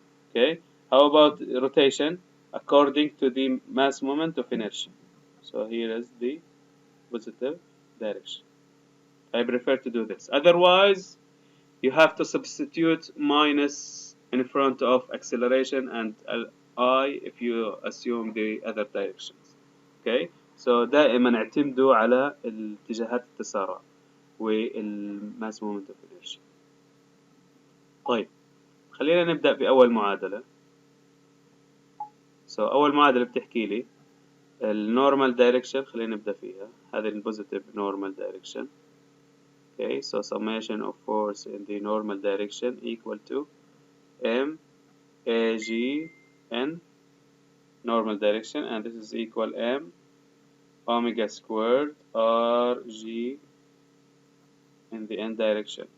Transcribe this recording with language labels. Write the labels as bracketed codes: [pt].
[en] okay how about rotation? According to the mass moment of inertia, so here is the positive direction. I prefer to do this. Otherwise you have to substitute minus in front of acceleration and I if you assume the other directions. [ar] okay so دائما اعتمدوا على اتجاهات التسارع والماس مومنت اوف انرشيا. طيب خلينا نبدأ بأول معادلة. أول معادلة بتحكي لي النورمال دايركشن، خلينا نبدأ فيها. هذه البوزيتيف نورمال دايركشن [en] Okay, so summation of force in the normal direction equal to M A G in normal direction, and this is equal M omega squared R G in the n direction.